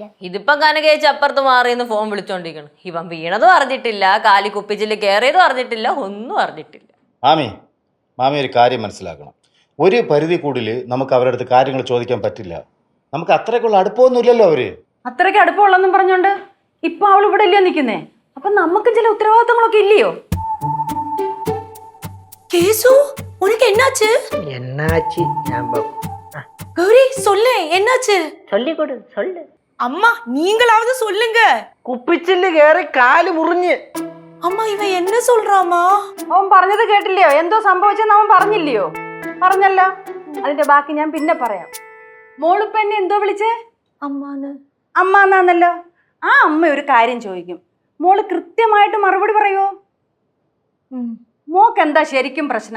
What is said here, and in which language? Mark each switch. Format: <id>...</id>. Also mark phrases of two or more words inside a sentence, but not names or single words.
<ml>ഇതിപ്പം കനകേച്ച് അപ്പുറത്ത് മാറിയെന്ന് ഫോൺ വിളിച്ചോണ്ടിരിക്കണം. ഇവൻ വീണതും അറിഞ്ഞിട്ടില്ല, കാലി കുപ്പിച്ചില് കയറിയതും അറിഞ്ഞിട്ടില്ല, ഒന്നും അറിഞ്ഞിട്ടില്ല. മാമി ഒരു കാര്യം മനസ്സിലാക്കണം. ഒരു പരിധി കൂടുതൽ നമുക്ക് അവരുടെ അടുത്ത് കാര്യങ്ങൾ ചോദിക്കാൻ പറ്റില്ല. നമുക്ക് അത്രയ്ക്കുള്ള അടുപ്പമൊന്നുമില്ലല്ലോ അവര്. അത്രയ്ക്ക് അടുപ്പമുള്ളെന്നും പറഞ്ഞോണ്ട് ഇപ്പൊ അവൾ ഇവിടെ ഇല്ലയോ നിൽക്കുന്നേ? അപ്പൊ നമുക്ക് ചില ഉത്തരവാദിത്തങ്ങളൊക്കെ ഇല്ലയോ?</ml> <ta>கேசு, உனக்கு என்னாச்சு?</ta> <ml>എന്നാച്ചി ഞാൻ</ml> <ta>கௌரி சொல்லு, என்னாச்சு?</ta> <ml>ചൊല്ലിക്കൊടു ചൊല്ല്.</ml> <ta>அம்மா, நீங்களாவது சொல்லுங்க.</ta> <ml>കുപ്പിച്ചില് കയറി കാല് മുറിഞ്ഞ്.</ml> <ta>அம்மா, இவன் என்ன சொல்றாமா?</ta> <ml>അവൻ പറഞ്ഞത് കേട്ടില്ലയോ? എന്തോ സംഭവിച്ചെന്ന് അവൻ പറഞ്ഞില്ലയോ? പറഞ്ഞല്ലോ. അതിന്റെ ബാക്കി ഞാൻ പിന്നെ പറയാം. മോളിപ്പ എന്നെ എന്തോ വിളിച്ചേ?</ml> <ta>அம்மான்னு.</ta> <ml>അമ്മ എന്നാന്നല്ലോ. ആ അമ്മ ഒരു കാര്യം ചോദിക്കും, മോള് കൃത്യമായിട്ട് മറുപടി പറയുമോ? മോക്ക് എന്താ ശരിക്കും പ്രശ്നം?</ml>